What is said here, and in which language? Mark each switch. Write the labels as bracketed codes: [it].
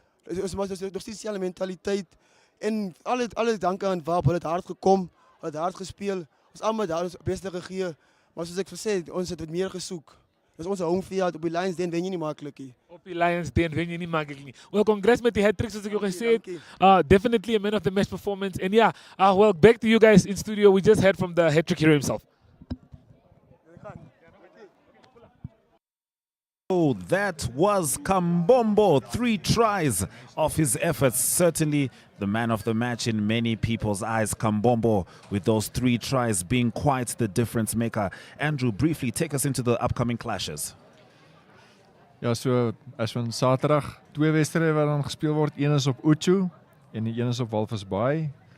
[af] Ons nog steeds dieselfde mentaliteit en alle danke aan Wap, hulle het hard gekom, hulle het hard gespeel. Ons almal daar ons beste gegee, maar soos ek gesê het, ons het wat meer gesoek. Dis ons home field op die Lions Den wen jy nie maklik nie. Op die Lions Den wen jy nie maklik nie. [en] Well, congrats [af] met die hat-trick soos ek jou gesê het. [en] Definitely a man of the match performance. And yeah, well, back to you guys in studio. We just heard from the hat-trick hero himself. Oh, that was Kambombo. 3 tries of his efforts. Certainly the man of the match in many people's eyes. Kambombo with those 3 tries being quite the difference maker. Andrew, briefly take us into the upcoming clashes. [af] Ja, so as van Saterdag 2 wedstryde wat dan gespeel word. Een is op Uchu en die een is op Walvis Bay.